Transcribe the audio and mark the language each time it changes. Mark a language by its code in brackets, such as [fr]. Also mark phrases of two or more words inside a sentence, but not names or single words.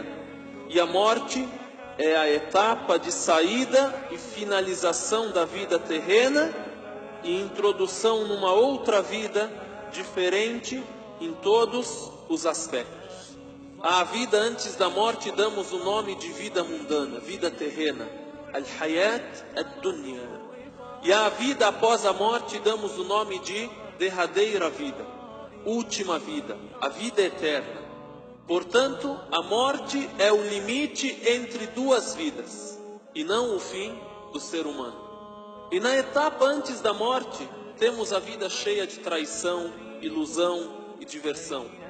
[pt] E a morte é a etapa de saída e finalização da vida terrena e introdução numa outra vida diferente em todos os aspectos. À vida antes da morte damos o nome de vida mundana, vida terrena, [ar] الحياة الدنيا. [pt] E à vida após a morte damos o nome de derradeira vida, última vida, a vida eterna. Portanto, a morte é o limite entre duas vidas, e não o fim do ser humano. E na etapa antes da morte, temos a vida cheia de traição, ilusão e diversão.